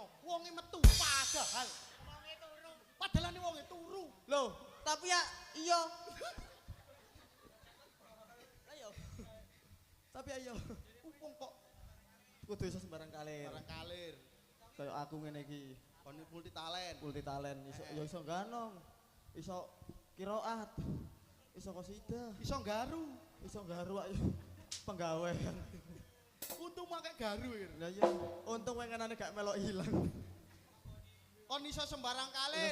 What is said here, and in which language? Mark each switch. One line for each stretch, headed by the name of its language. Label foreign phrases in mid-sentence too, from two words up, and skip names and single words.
Javanese: Wonge metu padahal. Wonge turu. Padahal ane wonge turu. loh, tapi ya iya. Ayo. Tapi ayo. Wong kok Kudu iso sembarang kalir. barang kalir. Kayak aku ngene iki, Kon
English: multi talent. multi talent,
Javanese: iso ya iso ganong. Iso qiraat. Iso qasidah, Iso garu. iso garu ayo. Penggawean. Untung make garu ir. Lah iya, untung wengenane gak melok ilang. Kon iso sembarang Iso kalir.